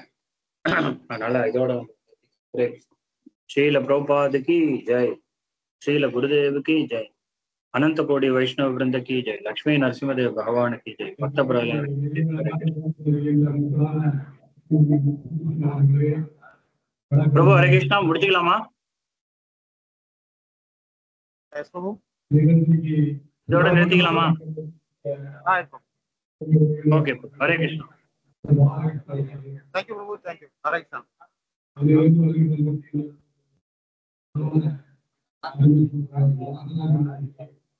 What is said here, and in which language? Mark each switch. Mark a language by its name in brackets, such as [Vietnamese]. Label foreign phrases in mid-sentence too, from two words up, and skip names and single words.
[Tamil] அதனால இதோட ஸ்ரீல பிரபுபாதுக்கு ஜெய், ஸ்ரீல குருதேவுக்கு ஜெய், [Hindi] अनंत कोटि वैष्णव वृंद की जय, लक्ष्मी नरसिंहदेव भगवान की जय, भक्त प्रहलाद प्रभु हरे कृष्णा. [Tamil] முடிச்சுக்கலாமா? இதோட நிறுத்திக்கலாமா? ஓகே, ஹரே கிருஷ்ணா. [English] Thank you, Prabhu. Thank you. Hare Krishna.